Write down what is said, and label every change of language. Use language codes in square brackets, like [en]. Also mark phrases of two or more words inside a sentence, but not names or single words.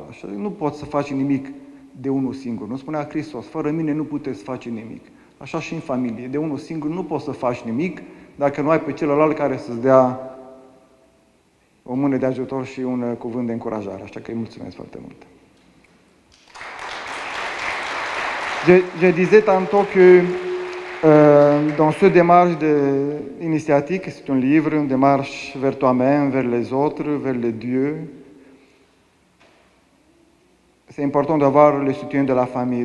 [ro] Așa, nu poți să faci nimic de unul singur. Nu spunea Hristos, fără mine nu puteți face nimic. Așa și în familie. De unul singur nu poți să faci nimic dacă nu ai pe celălalt care să-ți dea o mână de ajutor și un cuvânt de încurajare. Așa că îi mulțumesc foarte mult. [fr] Je disais tantôt que dans ce démarche initiatique, c'est un livre, une démarche vers toi-même, vers les autres, vers les dieux. C'est important d'avoir le soutien de la famille.